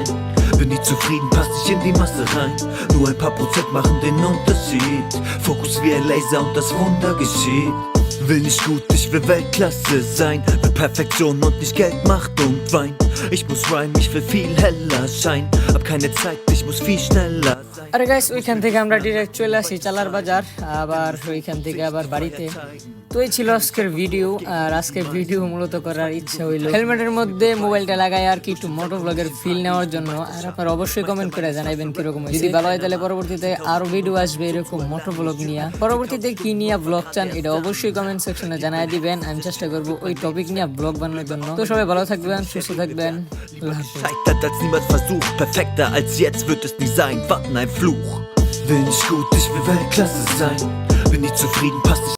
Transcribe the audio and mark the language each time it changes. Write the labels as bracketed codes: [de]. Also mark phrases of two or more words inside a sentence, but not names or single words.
[de] Bin nie zufrieden, passt nicht in die Masse rein. Nur ein paar Prozent machen den Unterschied. Fokus wie ein Laser und das Wunder geschieht. Will nicht gut, ich will Weltklasse sein. Will Perfektion und nicht Geld, Macht und Wein. Ich muss rhyme, ich will viel heller scheinen. Hab keine Zeit, ich muss viel schneller sein. [bn] আরে গাইস ওইখান থেকে আমরা ডিরেক্ট চলে আসি চালার বাজার, আবার ওইখান থেকে আবার বাড়িতে। তো এই ছিল আজকের ভিডিও। আর আজকের ভিডিও মূলত করার ইচ্ছা হইলো হেলমেটের মধ্যে মোবাইলটা লাগাই আর কি একটু [en] motor vloger [bn] ফিল নেওয়ার জন্য। আর আপনারা অবশ্যই কমেন্ট করে জানাবেন কিরকম হয়েছে। যদি ভালো হয় তাহলে পরবর্তীতে আরো ভিডিও আসবে এরকম [en] motor vlog [bn] নিয়ে। পরবর্তীতে কি নিয়ে ব্লগ চান এটা অবশ্যই [en] comment section [bn] জানাই দিবেন, আমি চেষ্টা করবো ওই টপিক নিয়ে ব্লগ বানানোর জন্য। তো সবাই ভালো থাকবেন, সুস্থ থাকবেন, আল্লাহ হাফেজ। [de] Scheitert als niemals versucht, perfekter als jetzt wird es nie sein, Warten ein Fluch. Will nicht gut, ich will Weltklasse sein. Bin nie zufrieden, passt nicht.